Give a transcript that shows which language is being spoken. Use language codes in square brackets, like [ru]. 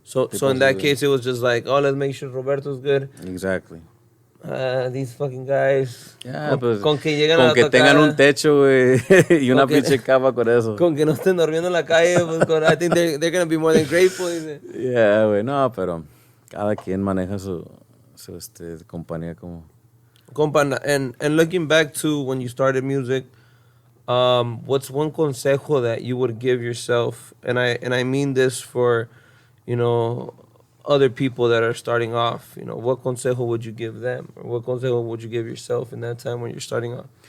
[en] So in that case, it was just like, oh, let's make sure Roberto's good. Exactly. These fucking guys. Yeah, [es] con que llegan con a que tocar, tengan un techo, güey, y una pinche cama con eso. Con que no estén durmiendo en la calle, pues, [en] I think they're gonna be more than grateful. [es] Yeah, güey, no, pero cada quien maneja su compañía como. [en] Compa, and looking back to when you started music, what's one consejo that you would give yourself? And I mean this for, you know, other people that are starting off. You know, what consejo would you give them, or what consejo would you give yourself in that time when you're starting off?